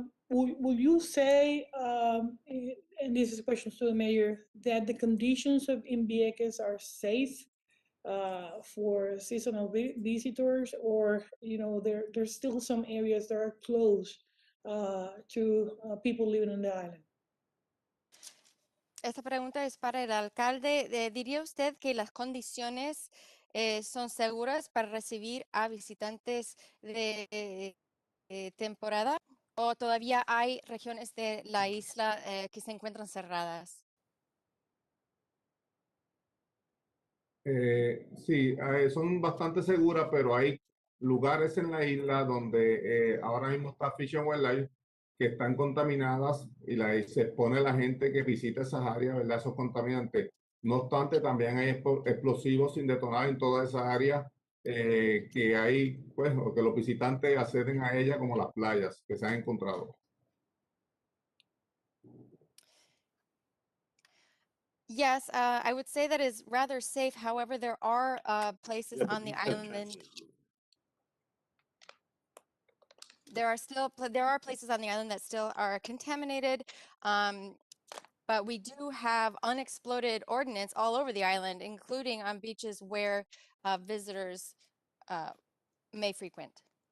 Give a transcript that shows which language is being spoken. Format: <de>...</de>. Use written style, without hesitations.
<en>Will you say, and this is a question to the mayor, that the conditions in Vieques are safe for seasonal visitors, or there's still some areas that are closed to people living on the island?</en> <es>Esta pregunta es para el alcalde. ¿Diría usted que las condiciones son seguras para recibir a visitantes de temporada, o todavía hay regiones de la isla que se encuentran cerradas? Sí, son bastante seguras, pero hay lugares en la isla donde ahora mismo está Fish and Wildlife que están contaminadas y se expone la gente que visita esas áreas, ¿verdad? Esos contaminantes. No obstante, también hay explosivos sin detonar en todas esas áreas que hay, pues, o que los visitantes acceden a ellas, como las playas que se han encontrado.</es> <en>Yes, I would say that is rather safe. However, there are places on the island. There are places on the island that still are contaminated, but we do have unexploded ordnance all over the island, including on beaches where visitors may frequent.</en>